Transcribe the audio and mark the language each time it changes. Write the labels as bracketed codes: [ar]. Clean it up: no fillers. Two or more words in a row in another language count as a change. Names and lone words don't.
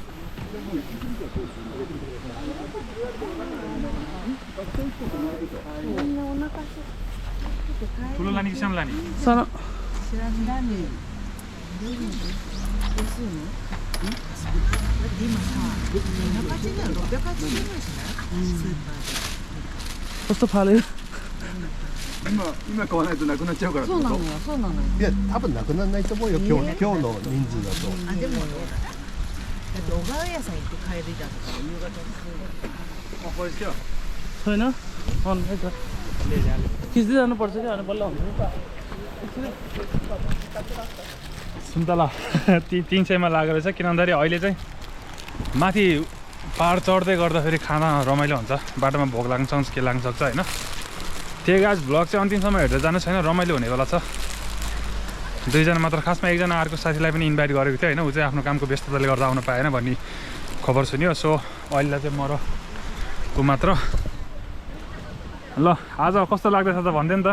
[ne] ठुलो लाने कि सानो लाने सानो कस्तो फाल्यो [ja] 今買わないとなくなっちゃうから。そうなのよ、そうなのよ。いや、多分なくならないと思うよ。今日の人数だと。あ、でもどうだ。だって小川屋さん行って帰りだったら夕方にする。あ、これですよ。 [ne] छैन अन है त खिच्दै जानुपर्छ कि अनि बल्ल हुन्छ सुन्तला 300 मा लागेको रहेछ किन भन्दाखेरि अहिले चाहिँ माथि पहाड चढ्दै गर्दाखेरि खाना रमाइलो हुन्छ बाटोमा भोक लाग्न सक्छ के लाग्न सक्छ होइन त्यही गाज भ्लग चाहिँ अन्तिमसम्म हेर्दै जानु छैन रमाइलो हुने बेला छ दुईजना मात्र खासमा एकजना अर्को साथीलाई पनि इन्भाइट गरेको थियो होइन ऊ चाहिँ आफ्नो कामको व्यस्तताले गर्दा आउन पाएन भन्ने खबर सुन्यो सो अहिले चाहिँ म र ऊ मात्र ल आज कस्तो लाग्दैछ त भन्दै नि त